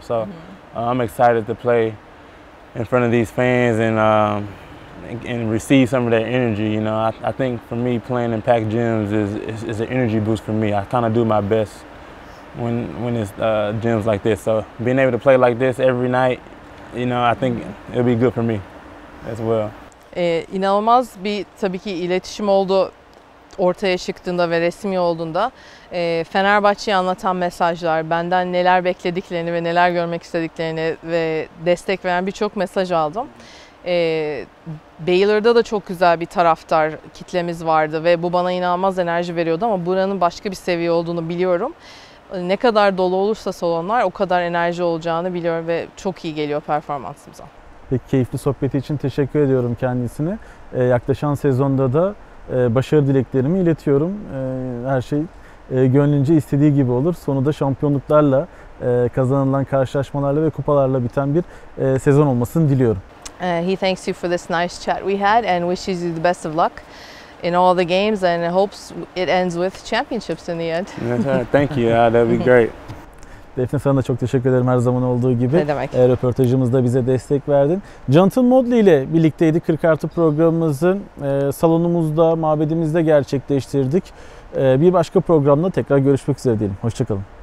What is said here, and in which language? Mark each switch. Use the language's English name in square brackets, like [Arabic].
[English] So I'm excited to play in front of these fans and receive some of their energy. You know, I think for me playing in packed gyms is an energy boost for me. I kind of do my best when it's gyms like this. So being able to play like this every night, I think it'll be good for me as well. [Turkish] İnanılmaz bir tabii ki iletişim oldu ortaya çıktığında ve resmi olduğunda. Fenerbahçe'yi anlatan mesajlar, benden neler beklediklerini ve neler görmek istediklerini ve destek veren birçok mesaj aldım. Baylor'da da çok güzel bir taraftar kitlemiz vardı ve bu bana inanılmaz enerji veriyordu ama buranın başka bir seviye olduğunu biliyorum. Ne kadar dolu olursa salonlar o kadar enerji olacağını biliyorum ve çok iyi geliyor performansımıza. Peki, keyifli sohbeti için teşekkür ediyorum kendisine. Yaklaşan sezonda da başarı dileklerimi iletiyorum. Her şey gönlünce istediği gibi olur. Sonu da şampiyonluklarla, kazanılan karşılaşmalarla ve kupalarla biten bir sezon olmasını diliyorum. [English] He thanks you for this nice chat we had and wishes you the best of luck in all the games and hopes it ends with championships in the end. Thank you. That'd be great. [Turkish] Defne, sana da çok teşekkür ederim her zaman olduğu gibi. Ne demek? Röportajımızda bize destek verdin. Johnathan Motley ile birlikteydik. 40 artı programımızı salonumuzda, mabedimizde gerçekleştirdik. Bir başka programda tekrar görüşmek üzere diyelim. Hoşça kalın.